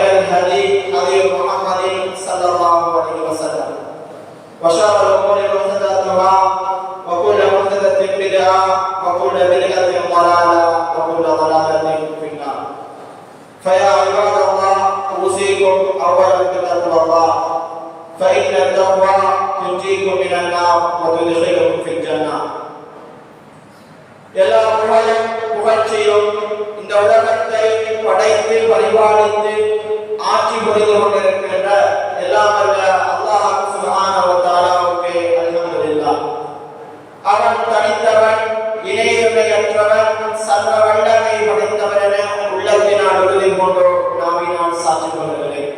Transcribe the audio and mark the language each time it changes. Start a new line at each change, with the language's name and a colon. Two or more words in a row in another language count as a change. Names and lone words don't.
Arabic: الهدي هدي محمد صلى الله عليه وسلم وشر الأمور محدثاتها وكل محدثة بدعة وكل بدعة ضلالة وكل ضلالة في النار. فيا عباد الله أوصيكم أولا بتقوى الله فإن التقوى تنجيكم من النار وتدخلكم في الجنة.
Tamil: எல்லா புகழ்ச்சியும் இந்த உலகத்தை படைத்து பரிபாலித்து ஆட்சி புரிந்து கொண்டிருக்கின்ற எல்லாம் வல்ல அல்லாஹ்
Arabic: سبحانه وتعالى
Tamil: அல்ஹம்துலில்லாஹ். அவன் தனித்தவன், இணையற்றவன், சர்வ வல்லமை படைத்தவன் என உள்ளத்தினால் உறுதி கொண்டு நாவினால் சாட்சி கொள்கிறேன்.